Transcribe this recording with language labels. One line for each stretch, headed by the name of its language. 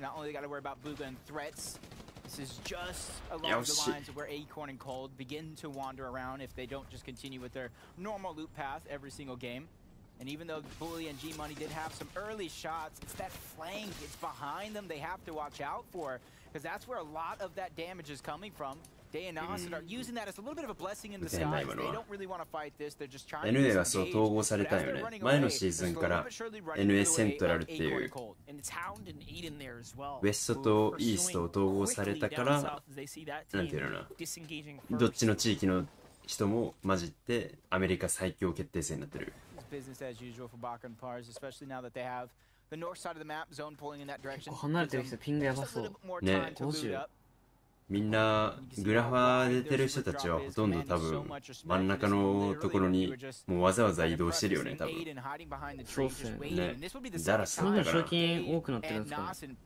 English: Not only got to worry about Booga and Threats. This is just along the lines of where Acorn and Cold begin to wander around if they don't just continue with their normal loop path every single game. And even though Bully and G-Money did have some early shots, it's that flank, it's behind them they have to watch out for. Because that's where a lot of that damage is coming from. Day and Austin are using that as a little bit of a blessing in disguise. They don't really want to fight this, they're just trying to
Japanese: NA はそう統合されたよね。前のシーズンから NA セントラルっていうウエストとイーストを統合されたからなんていうのかなどっちの地域の人も混じってアメリカ最強決定戦になってる。
English: Business as usual for Baka and Pars, especially now that they have the north side of the map zone pulling in that direction.
Japanese: 離れてる人ピンがやばそう。ね、みんなグラファー出てる人たちはほとんど多分真ん中のところにもうわざわざ移動してるよね多分。そうっすよね。ね、ダラスだったか賞金多くなってるんですかね。